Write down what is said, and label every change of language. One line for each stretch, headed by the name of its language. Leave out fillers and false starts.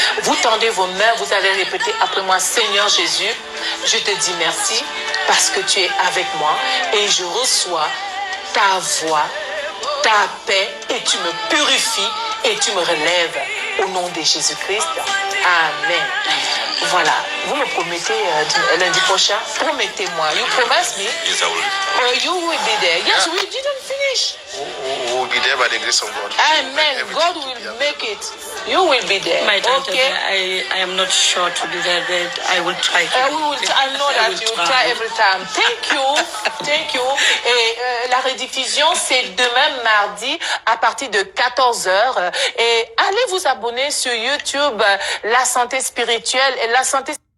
French: Vous tendez vos mains, vous allez répéter après moi: Seigneur Jésus, je te dis merci parce que tu es avec moi et je reçois ta voix, ta paix, et tu me purifies et tu me relèves au nom de Jésus-Christ. Amen. Voilà, vous me promettez lundi prochain, promettez-moi.
English: You promise me? Yes, I will. You will be there. Yes, we didn't finish. We will be there by the grace of God. Amen. God will make it. You will be there. My daughter, okay? I am not sure to be there, but I will try. I know that you will try every time. Thank you. Thank you.
French: Et la rediffusion, c'est demain mardi à partir de 14h. Et allez vous abonner sur YouTube, La Santé Spirituelle et La Santé